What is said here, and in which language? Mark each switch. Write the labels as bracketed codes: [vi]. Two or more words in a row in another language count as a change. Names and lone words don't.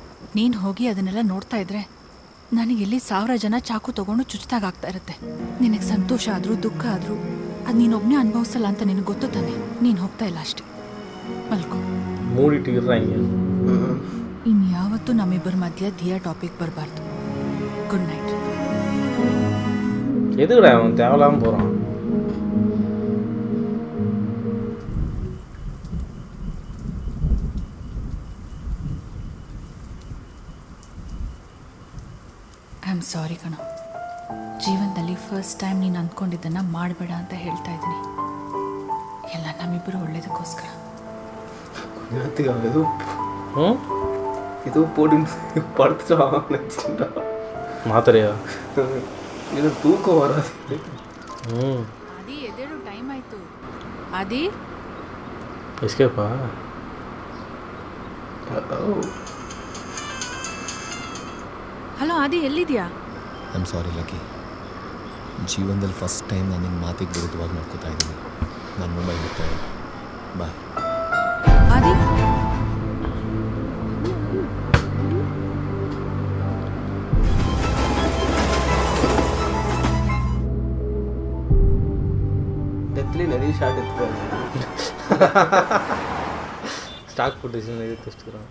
[kn] ನೀನು ಹೋಗಿ ಅದನ್ನೆಲ್ಲ ನೋಡ್ತಾ ಇದ್ರೆ ನನಗೆ ಎಲ್ಲಿ 1000 ಜನ ಚಾಕು ತೊಗೊಂಡು ಚುಚ್ಚಿದಾಗ ಆಗ್ತಾ ಇರುತ್ತೆ. ನಿನಗೆ ಸಂತೋಷ ಆದರೂ ದುಃಖ ಆದರೂ ಅದು ನೀನೊಬ್ಬನೇ ಅನುಭವಿಸಲ್ಲ ಅಂತ ನಿನಗೆ ಗೊತ್ತು ತಾನೆ. ನೀನು ಹೋಗ್ತಾ ಇಲ್ಲ ಅಷ್ಟೇ. ಮಲ್ಕೋ. ಇನ್ಯಾವತ್ತೂ ನಮ್ಮಿಬ್ಬರ ಮಧ್ಯೆ ದಿಯಾ ಟಾಪಿಕ್ ಬರಬಾರ್ದು. [en] Good night. [ta] எதுக்குடா அவன் தேவலாமல் போகிறான்? [en] I am sorry ಕಣೋ. [kn] ಜೀವನದಲ್ಲಿ [en] first time [kn] ನೀನು ಅಂದ್ಕೊಂಡಿದ್ದನ್ನು ಮಾಡಬೇಡ ಅಂತ ಹೇಳ್ತಾ ಇದ್ದೀನಿ. ಎಲ್ಲ ನಮ್ಮಿಬ್ಬರು ಒಳ್ಳೇದಕ್ಕೋಸ್ಕರ. [ta] இது போட்டு படுத்துட்டான் நினச்சிட்டா மாத்திரையா? இது தூக்கம் வராது. [kn] ಆದಿ, ಎದ್ದೇಳು, ಟೈಮ್ ಆಯಿತು. ಆದಿ, ಎಸ್ಕೇಪಾ? ಹಲೋ ಆದಿ, ಎಲ್ಲಿದ್ಯಾ? [en] I am sorry ಲಕ್ಕಿ. [kn] ಜೀವನದಲ್ಲಿ [en] first time [kn] ನಾನು ನಿನ್ನ ಮಾತಿಗೆ ವಿರುದ್ಧವಾಗಿ ಮಾಡ್ಕೋತಾ ಇದ್ದೀನಿ. ನಾನು ಮುಂಬೈ ಹೋಗ್ತಾ ಇದ್ದೀನಿ. ಬಾಯ್. ಆದಿ, [ta] டெத்லேயே நிறைய ஷாட் எடுத்துருவாங்க. ஸ்டாக் பொசிஷன் எது வச்சுக்கிறாங்க.